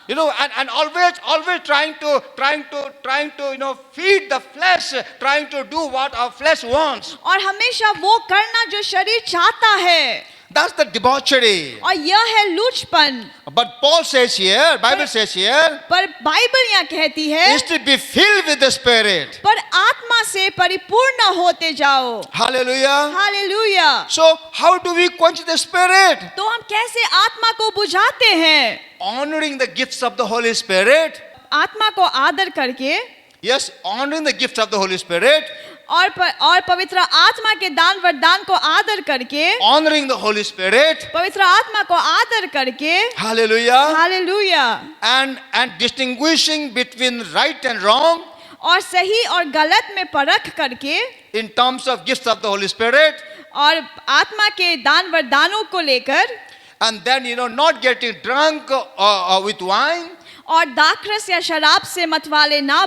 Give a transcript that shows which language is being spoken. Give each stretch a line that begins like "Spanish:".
English: You know, and always trying to, you know, feed the flesh, trying to do what our flesh wants.
Hindi: और हमेशा वो करना जो शरीर चाहता है,
English: That's the debauchery.
Hindi: और यह है लूचपन।
English: But Paul says here, Bible says here,
Hindi: पर बाइबल यहाँ कहती है,
English: is to be filled with the Spirit.
Hindi: पर आत्मा से परिपूर्ण होते जाओ।
English: Hallelujah.
Hindi: Hallelujah.
English: So how do we quench the Spirit?
Hindi: तो हम कैसे आत्मा को बुझाते हैं?
English: Honoring the gifts of the Holy Spirit.
Hindi: आत्मा को आदर करके,
English: Yes, honoring the gifts of the Holy Spirit.
Hindi: और पवित्र आत्मा के दान वरदान को आदर करके,
English: Honoring the Holy Spirit.
Hindi: पवित्र आत्मा को आदर करके,
English: Hallelujah.
Hindi: Hallelujah.
English: And distinguishing between right and wrong
Hindi: और सही और गलत में परख करके,
English: in terms of gifts of the Holy Spirit.
Hindi: और आत्मा के दान वरदानों को लेकर,
English: and then, not getting drunk with wine.
Hindi: और दाखरस या शराब से मतवाले ना